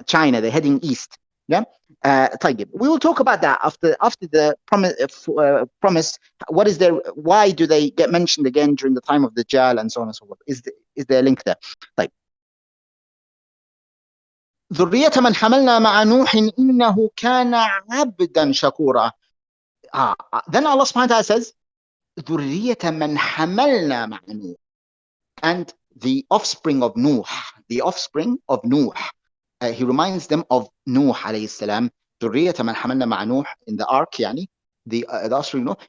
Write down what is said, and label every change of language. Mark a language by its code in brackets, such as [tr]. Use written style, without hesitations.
[en] They're heading east. Yeah. We will talk about that after the promise. What is there? Why do they get mentioned again during the time of the Dajjal and so on and so forth? Is there a link there? [ar] Like, ذرية من حملنا مع نوح إنه كان عبدا شكورا. [en] Then Allah subhanahu wa ta'ala says, [ar] ذرية من حملنا مع نوح, [en] and the offspring of Nuh, the offspring of Nuh. He reminds them of Nuh alayhi salam, [ar] ذرية من حملنا مع نوح, [en] in the ark, [ar] يعني, [en] the offspring of Nuh.